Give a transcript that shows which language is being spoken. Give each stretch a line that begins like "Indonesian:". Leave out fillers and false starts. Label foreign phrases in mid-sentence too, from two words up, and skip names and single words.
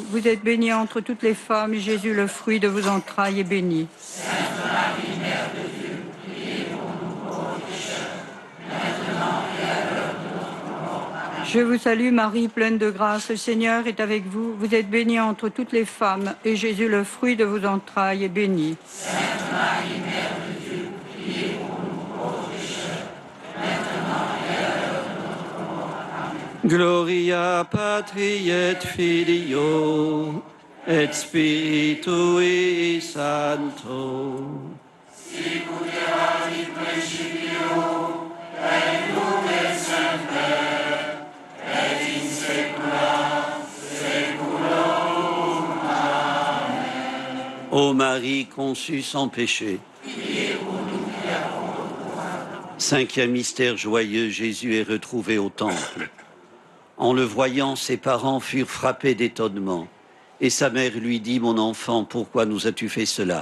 French: Vous êtes bénie entre toutes les femmes et Jésus, le fruit de vos entrailles, est béni. Je vous salue Marie, pleine de grâce, le Seigneur est avec vous. Vous êtes bénie entre toutes les femmes et Jésus, le fruit de vos entrailles, est béni.
Latin: Gloria Patri et Filio et Spiritui Sancto. Sicut erat in principio et nunc et semper et in saecula saeculorum. Amen.
French: Ô Marie conçue sans péché. Cinquième mystère joyeux, Jésus est retrouvé au temple. En le voyant, ses parents furent frappés d'étonnement. Et sa mère lui dit, « Mon enfant, pourquoi nous as-tu fait cela?